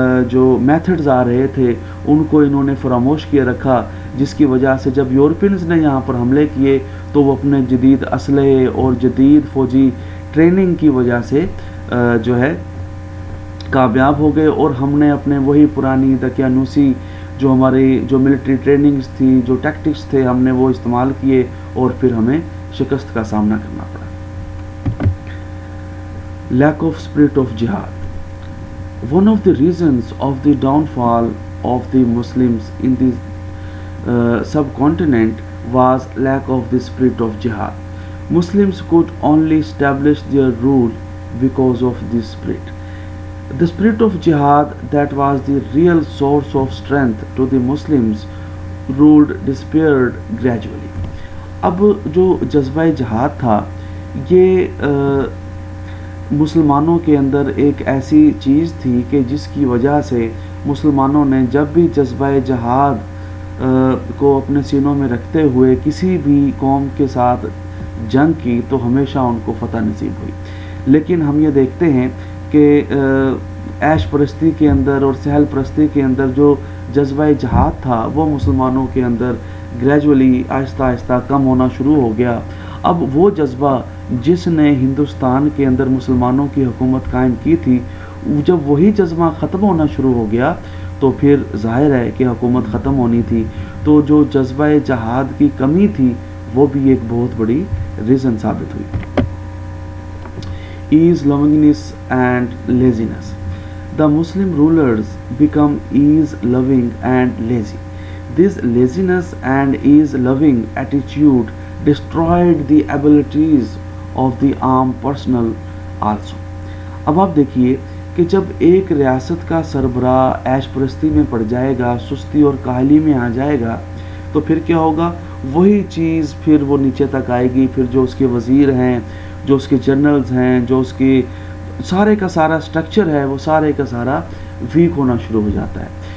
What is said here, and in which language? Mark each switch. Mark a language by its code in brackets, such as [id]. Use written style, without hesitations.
[ur] جو میتھڈز آ رہے تھے ان کو انہوں نے فراموش کیے رکھا، جس کی وجہ سے جب یورپینز نے یہاں پر حملے کیے تو وہ اپنے جدید اسلحے اور جدید فوجی ٹریننگ کی وجہ سے جو ہے کامیاب ہو گئے، اور ہم نے اپنے وہی پرانی دقیانوسی جو ہماری جو ملٹری ٹریننگز تھی، جو ٹیکٹکس تھے، ہم نے وہ استعمال کیے اور پھر ہمیں شکست کا سامنا کرنا پڑا. [en] Lack of spirit of جہاد. One of the reasons of the downfall of the Muslims in the subcontinent was lack of the spirit of جہاد. Muslims could only establish their rule because of this spirit. The spirit of jihad, that was the real source of strength to the Muslims, ruled disappeared gradually. [ur] اب جو جذبہ جہاد تھا یہ مسلمانوں کے اندر ایک ایسی چیز تھی کہ جس کی وجہ سے مسلمانوں نے جب بھی جذبہ جہاد کو اپنے سینوں میں رکھتے ہوئے کسی بھی قوم کے ساتھ جنگ کی تو ہمیشہ ان کو فتح نصیب ہوئی. لیکن ہم یہ دیکھتے ہیں کہ عیش پرستی کے اندر اور سہل پرستی کے اندر جو جذبہ جہاد تھا وہ مسلمانوں کے اندر گریجولی آہستہ آہستہ کم ہونا شروع ہو گیا. اب وہ جذبہ جس نے ہندوستان کے اندر مسلمانوں کی حکومت قائم کی تھی، جب وہی جذبہ ختم ہونا شروع ہو گیا تو پھر ظاہر ہے کہ حکومت ختم ہونی تھی. تو جو جذبہ جہاد کی کمی تھی وہ بھی ایک بہت بڑی ریزن ثابت ہوئی. [en] Ease lovingness and laziness. The Muslim rulers become ease-loving and lazy. This laziness and ease-loving attitude destroyed the abilities of the armed personnel also. [ur] اب آپ دیکھیے کہ جب ایک ریاست کا سربراہ عیش پرستی میں پڑ جائے گا، سستی اور کاہلی میں آ جائے گا تو پھر کیا ہوگا؟ وہی چیز پھر وہ نیچے تک آئے گی. پھر جو اس کے وزیر ہیں، جو اس کے جنرلز ہیں، جو اس کے سارے کا سارا سٹرکچر ہے وہ سارے کا سارا ویک ہونا شروع ہو جاتا ہے.